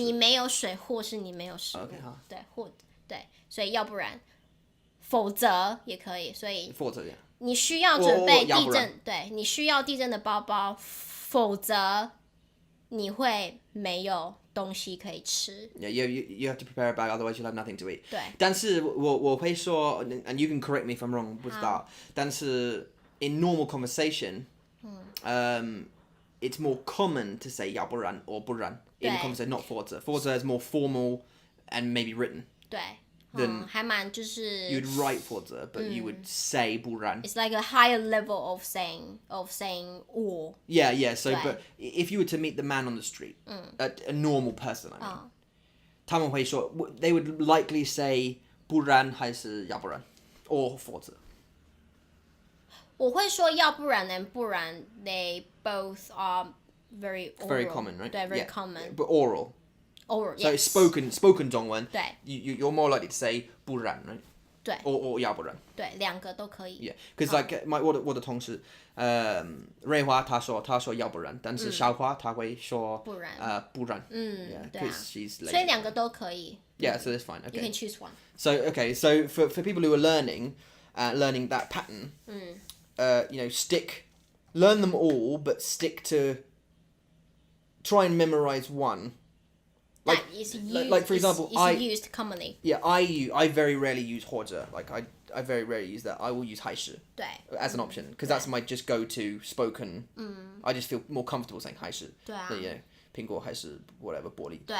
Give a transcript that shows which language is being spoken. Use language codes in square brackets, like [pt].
[zh] 你没有水，或是你没有食物。 [en] Okay, [zh] 好。对，对，所以要不然，否则也可以。所以 [en] Water, yeah. [zh] 你需要准备要不然地震，对，你需要地震的包包，否则你会没有东西可以吃。 [en] Yeah, you have to prepare a bag, otherwise you'll have nothing to eat. [zh] 对，但是我会说 [en] and you can correct me if I'm wrong, [zh] 不知道。 [en] 但是 in normal conversation, it's more common to say [zh] 要不然 [en] or [zh] 不然 [en] in conversation, not [zh] 否则。否则 [en] is more formal and maybe written. [zh] 对， [en] Then [zh] 还蛮就是 [en] you'd write [zh] 否则, [en] but you would say [zh] 不然。 [en] It's like a higher level of saying or. Yeah. So, [zh] 对 [en] but if you were to meet the man on the street, a normal person, I mean, [zh] 他们会说 [en] they would likely say [zh] 不然还是要不然 [en] or [zh] 否则。我会说要不然 [en] and [zh] 不然 [en] they both are very oral. Very common, right? [zh] 对 [en] very Yeah. common. But oral. Oral, So yes. spoken [zh] 中文，对 [en] you're more likely to say [zh] 不然 [en] right? [zh] 对 [en] or [zh] 要不然。对，两个都可以。 [en] Yeah, because like [zh] 我的同事，瑞华他说要不然，但是小花他会说不然。不然。对啊。 [en] because she's lazy. [zh] 所以两个都可以。 [en] Yeah, so that's fine. You can Okay. choose one. So for people who are learning that pattern, learn them all, but stick to try and memorize one. That is used. Like for example, is used commonly. Yeah, I very rarely use [zh] 或者 [en] like I very rarely use that. I will use [zh] 还是对 [en] as an option because that's my just go to spoken. I just feel more comfortable saying [zh] 还是对啊 than,苹果还是 [en] whatever [zh] 玻璃。